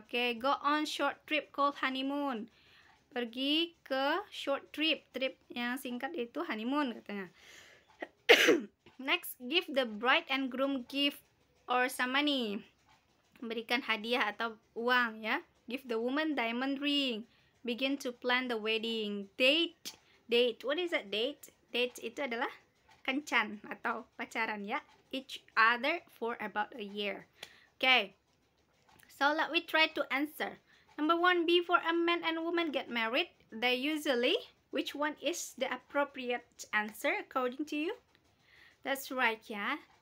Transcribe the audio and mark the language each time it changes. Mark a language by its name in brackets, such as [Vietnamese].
[English] Go on short trip called honeymoon. [Indonesian] Pergi ke [English] short trip. [Indonesian] Trip yang singkat itu honeymoon katanya. [English] Next, give the bride and groom gift or some money. [Indonesian] Memberikan hadiah atau uang ya. [English] Give the woman diamond ring. Begin to plan the wedding. Date. What is that date? [Indonesian] Date itu adalah kencan atau pacaran ya. [English] Each other for about a year. So let we try to answer. Number 1, before a man and woman get married, they usually, which one is the appropriate answer according to you? That's right ya.